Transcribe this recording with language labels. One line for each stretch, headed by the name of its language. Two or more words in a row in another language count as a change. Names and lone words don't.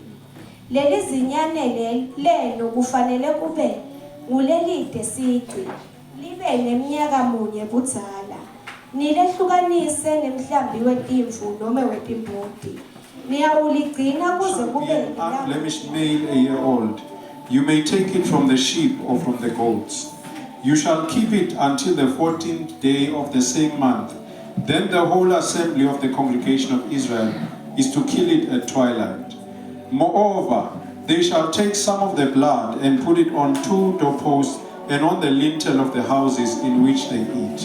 Swati: Leli zinyane lelo kufanele kube ngulelide sici, libe neminyaka munye budzala. Nilehlukanise nemhlambi wetimvu noma wetimboti. Niyawuligcina kuze kube
English: blemished male a year old. You may take it from the sheep or from the goats. You shall keep it until the 14th day of the same month. Then the whole assembly of the congregation of Israel is to kill it at twilight. Moreover, they shall take some of the blood and put it on 2 doorposts and on the lintel of the houses in which they eat.